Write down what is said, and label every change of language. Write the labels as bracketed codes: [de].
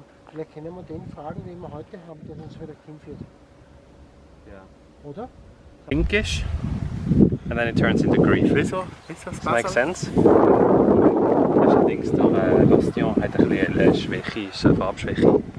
[de] Vielleicht können wir den fragen, den wir heute haben, der uns wieder hinführt. Ja. Oder? [en] Pinkish, and then it turns into green. Does that make sense? [de] Allerdings, der Bastion hat ein bisschen eine Schwäche, ist eine Farbschwäche.